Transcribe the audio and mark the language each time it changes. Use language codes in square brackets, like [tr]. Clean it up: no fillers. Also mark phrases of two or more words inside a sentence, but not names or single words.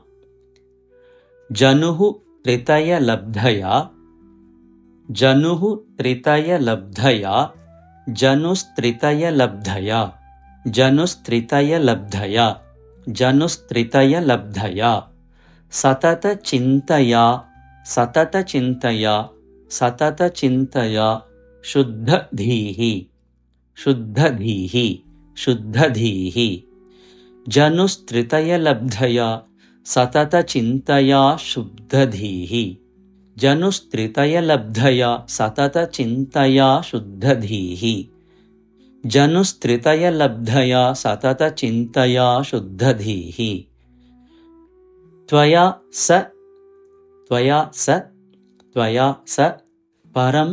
[sa] ജനുഃ ത്രിതയലബ്ധയാ ജനുഃ ത്രിതയലബ്ധയാ ജനുസ്ത്രിതയലബ്ധയാ ജനുസ്ത്രിതയലബ്ധയാ ജനുസ്ത്രിതയലബ്ധയാ സതതചിന്തയാ സതതചിന്തയാ സതതചിന്തയാ ശുദ്ധധീഃ ശുദ്ധധീഃ ശുദ്ധധീഃ ജനുസ്ത്രിതയലബ്ധയാ സതതചിന്തയാ ശുദ്ധധീഃ जनुस्त्रितयलब्धया सततचिन्तया शुद्धधीः जनुस्त्रितयलब्धया सततचिन्तया शुद्धधीः त्वया स परम्